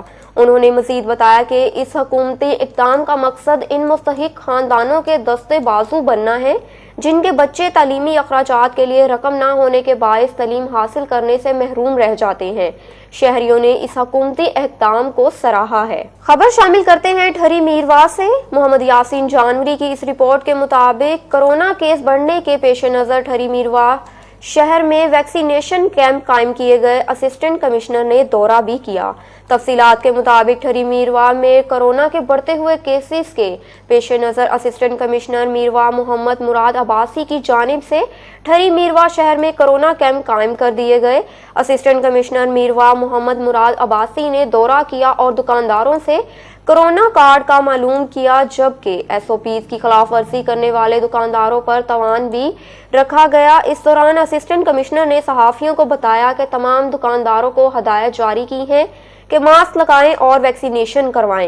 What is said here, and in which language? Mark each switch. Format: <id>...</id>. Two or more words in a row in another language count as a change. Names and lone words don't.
<ur>انہوں نے مزید بتایا کہ اس حکومتی اقدام کا مقصد ان مستحق خاندانوں کے دست بازو بننا ہے جن کے بچے تعلیمی اخراجات کے لیے رقم نہ ہونے کے باعث تعلیم حاصل کرنے سے محروم رہ جاتے ہیں. شہریوں نے اس حکومتی اقدام کو سراہا ہے. خبر شامل کرتے ہیں ٹھری میروا سے۔ محمد یاسین جانوری کی اس رپورٹ کے مطابق کورونا کیس بڑھنے کے پیش نظر ٹھری میروا شہر میں</ur> <en>vaccination camp</en> <ur>قائم کیے گئے.</ur> <en>assistant commissioner</en> <ur>نے دورہ بھی کیا۔ تفصیلات کے مطابق ٹھری میروا میں کورونا کے بڑھتے ہوئے کیسز کے پیش نظر</ur> <en>assistant commissioner</en> <ur>میروا محمد مراد عباسی کی جانب سے ٹھری میروا شہر میں کورونا کیمپ قائم کر دیے گئے.</ur> <en>assistant commissioner</en> <ur>میروا محمد مراد عباسی نے دورہ کیا اور دکانداروں سے کورونا کارڈ کا معلوم کیا، جبکہ SOPs کی خلاف ورزی کرنے والے دکانداروں پر تاوان بھی رکھا گیا. اس دوران</ur> <en>assistant commissioner</en> <ur>نے صحافیوں کو بتایا کہ تمام دکانداروں کو ہدایت جاری کی ہے کہ ماسک لگائیں اور ویکسینیشن کروائیں.</ur>